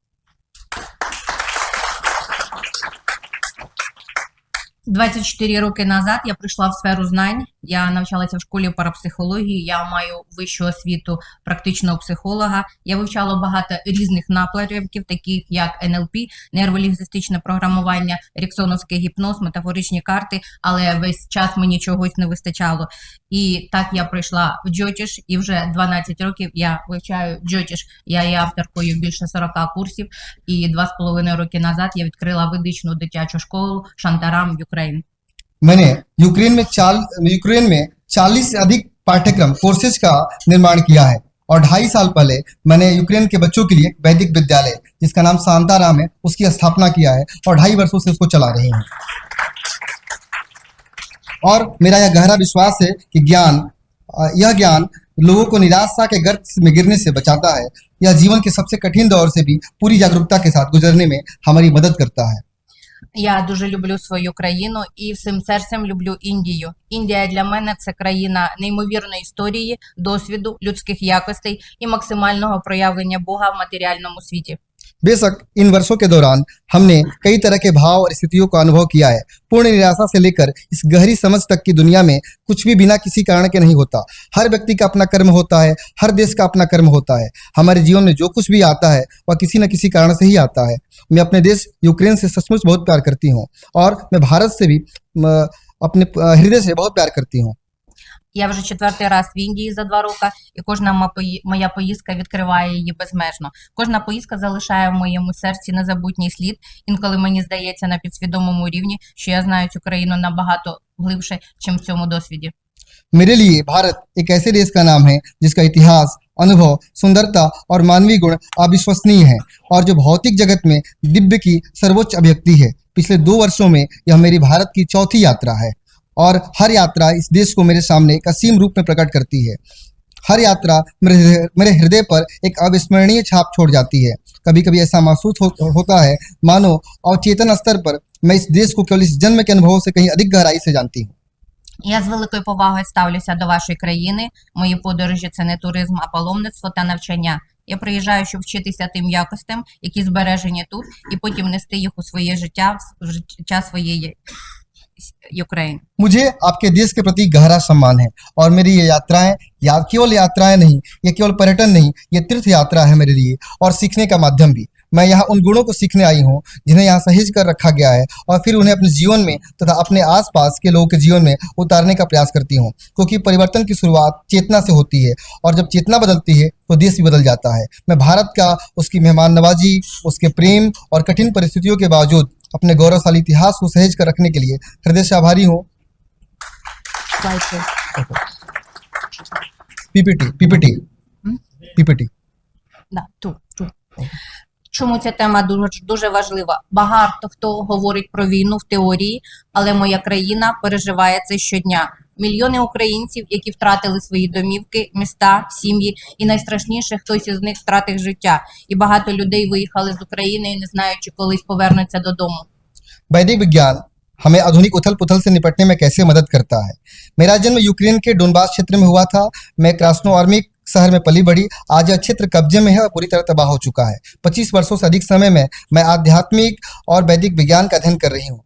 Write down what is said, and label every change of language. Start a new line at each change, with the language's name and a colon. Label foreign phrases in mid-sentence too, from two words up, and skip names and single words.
Ukrainian: 24 роки назад я прийшла в сферу знань, я навчалася в школі парапсихології, я маю вищу освіту практичного психолога, я вивчала багато різних напрямків, таких як НЛП, нейролінгвістичне програмування, еріксоновський гіпноз, метафоричні карти, але весь час мені чогось не вистачало. І так я прийшла в Джотіш, і вже 12 років я вивчаю Джотіш. Я є авторкою більше 40 курсів, і 2,5 роки назад я відкрила ведичну дитячу школу Шантарам в Україні.
Hindi: मैंने यूक्रेन में 40 से अधिक पाठ्यक्रम कोर्सेज का निर्माण किया है, और 2.5 साल पहले मैंने यूक्रेन के बच्चों के लिए एक वैदिक विद्यालय जिसका नाम शांताराम है उसकी स्थापना किया है और 2.5 वर्षों से उसको चला रही हूँ। और मेरा यह गहरा विश्वास है कि यह ज्ञान लोगों को निराशा के गर्त में गिरने से बचाता है। यह जीवन के सबसे कठिन दौर से भी पूरी जागरूकता के साथ गुजरने में हमारी मदद करता है।
Ukrainian: Я дуже люблю свою країну і всім серцем люблю Індію. Індія для мене – це країна неймовірної історії, досвіду, людських якостей і максимального проявлення Бога в матеріальному світі.
Hindi: बेशक इन वर्षों के दौरान हमने कई तरह के भाव और स्थितियों का अनुभव किया है। पूर्ण निराशा से लेकर इस गहरी समझ तक की दुनिया में कुछ भी बिना किसी कारण के नहीं होता। हर व्यक्ति का अपना कर्म होता है, हर देश का अपना कर्म होता है। हमारे जीवन में जो कुछ भी आता है वह किसी न किसी कारण से ही आता है। मैं अपने देश यूक्रेन से सचमुच बहुत प्यार करती हूँ, और मैं भारत से भी अपने हृदय से बहुत प्यार करती हूँ।
Ukrainian: Я вже 4-й раз в Індії за 2 роки, і кожна моя поїздка відкриває її безмежно. Кожна поїздка залишає в моєму серці незабутній слід. Інколи мені здається на підсвідомому рівні, що я знаю цю країну набагато глибше, чим в цьому досвіді.
Hindi: मेरे लिए भारत एक ऐसे देश का नाम है जिसका इतिहास, अनुभव, सुंदरता और मानवीय गुण अविश्वसनीय है, और जो भौतिक जगत में दिव्य की सर्वोच्च अभिव्यक्ति है। पिछले 2 वर्षों में यह मेरी भारत की चौथी यात्रा है, और हर यात्रा इस देश को मेरे सामने एक असीम रूप में प्रकट करती है। हर यात्रा मेरे हृदय पर एक अविस्मरणीय छाप छोड़ जाती है। कभी कभी ऐसा महसूस होता है मानो अवचेतन स्तर पर मैं इस देश को केवल इस जन्म के अनुभव से कहीं अधिक गहराई से जानती हूँ।
Ukrainian: Я з великою повагою ставлюся до вашої країни. Мої подорожі – це не туризм, а паломництво та навчання. Я приїжджаю, щоб вчитися тим якостям, які збережені тут, і потім нести їх у своє життя, в життя своєї Ukraine.
Hindi: मुझे आपके देश के प्रति गहरा सम्मान है और मेरी ये यात्राएं केवल यात्राएं नहीं, ये केवल पर्यटन नहीं, ये तीर्थ यात्रा है मेरे लिए और सीखने का माध्यम भी। मैं यहाँ उन गुणों को सीखने आई हूँ जिन्हें यहाँ सहेज कर रखा गया है और फिर उन्हें अपने जीवन में तथा अपने आसपास के लोगों के जीवन में उतारने का प्रयास करती हूँ, क्योंकि परिवर्तन की शुरुआत चेतना से होती है और जब चेतना बदलती है तो देश भी बदल जाता है। मैं भारत का, उसकी मेहमान नवाजी, उसके प्रेम और कठिन परिस्थितियों के बावजूद अपने गौरवशाली इतिहास को सहेज कर रखने के लिए हृदय से आभारी हूँ। पीपीटी। Да, ту.
Ukrainian: Чому ця тема дуже важлива? Багато хто говорить про війну в теорії, але моя країна переживає це щодня. Мільйони українців, які втратили свої домівки, міста, сім'ї, і найстрашніше, хтось із них втратив життя. І багато людей виїхали з України, не знаючи, колись повернуться додому.
Hindi: वैदिक विज्ञान हमें आधुनिक उथल पुथल से निपटने में कैसे मदद करता है। मेरा जन्म यूक्रेन के डोनबास क्षेत्र में हुआ था। मैं क्रास्नोआर्मिक शहर में पली बढ़ी। आज यह क्षेत्र कब्जे में है और पूरी तरह तबाह हो चुका है। 25 वर्षों से अधिक समय में मैं आध्यात्मिक और वैदिक विज्ञान का अध्ययन कर रही हूँ।